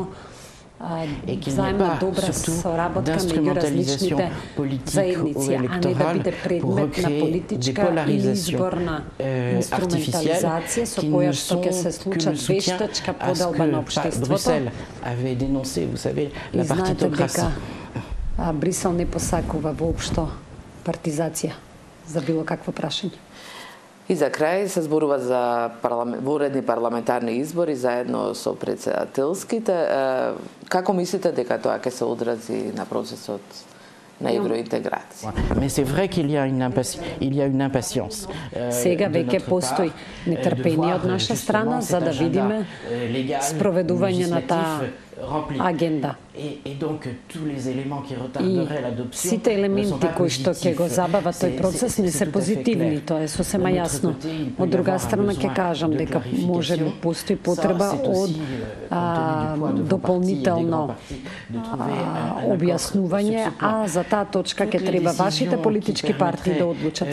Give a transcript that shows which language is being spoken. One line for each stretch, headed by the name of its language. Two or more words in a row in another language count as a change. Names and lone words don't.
French: Et qu'il n'y ait pas surtout d'instrumentalisation politique ou électorale pour recréer des polarisations artificielles qui ne sont que le soutien à ce que Bruxelles avait dénoncé, vous savez, la partitocratie.
Macedonian: Брисел не посакува воопшто партизација за било какво прашање. И за крај се зборува за воредни парламентарни избори заедно со председателските. Како мислите дека тоа ќе се одрази на процесот на евроинтеграција?
French: Mais c'est vrai qu'il y a une impatience.
Macedonian: Сега веќе постои нетрпение од наша страна за да видиме спроведување на таа агенда.
French: Et donc tous les éléments qui retarderaient l'adoption.
Macedonian: Сите елементи кои што ќе го забават тој процес не се позитивни, тоа е сосема јасно. Од друга страна ќе кажам дека може би постои потреба од дополнително објаснување, а за таа точка ќе треба вашите политички партии да одлучат.